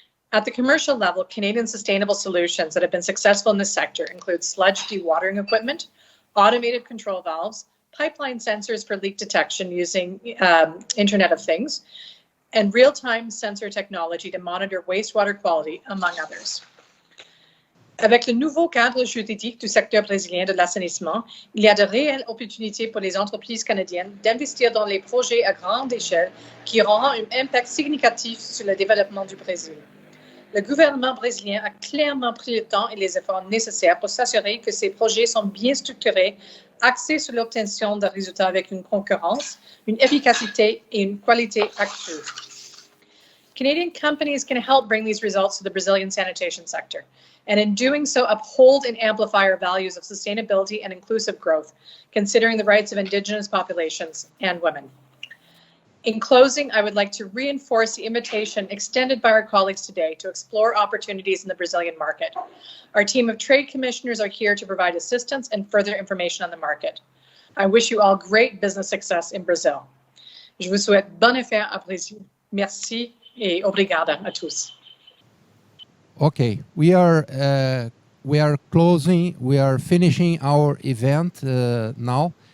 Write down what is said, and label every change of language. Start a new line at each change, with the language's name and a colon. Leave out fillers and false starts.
English: At the commercial level, Canadian sustainable solutions that have been successful in this sector include sludge dewatering equipment, automated control valves, pipeline sensors for leak detection using Internet of Things, and real-time sensor technology to monitor wastewater quality, among others.
French: Avec le nouveau cadre juridique du secteur brésilien de l'assainissement, il y a de réelles opportunités pour les entreprises canadiennes d'investir dans les projets à grande échelle qui auront un impact significatif sur le développement du Brésil. Le gouvernement brésilien a clairement pris le temps et les efforts nécessaires pour s'assurer que ces projets sont bien structurés, axés sur l'obtention de résultats avec une concurrence, une efficacité et une qualité accrue.
English: Canadian companies can help bring these results to the Brazilian sanitation sector, and in doing so, uphold and amplify our values of sustainability and inclusive growth, considering the rights of Indigenous populations and women. In closing, I would like to reinforce the invitation extended by our colleagues today to explore opportunities in the Brazilian market. Our team of trade commissioners are here to provide assistance and further information on the market. I wish you all great business success in Brazil.
French: Je vous souhaite bonne affaire à Brésil. Merci et obrigada a tous.
English: Okay, we are closing, we are finishing our event now.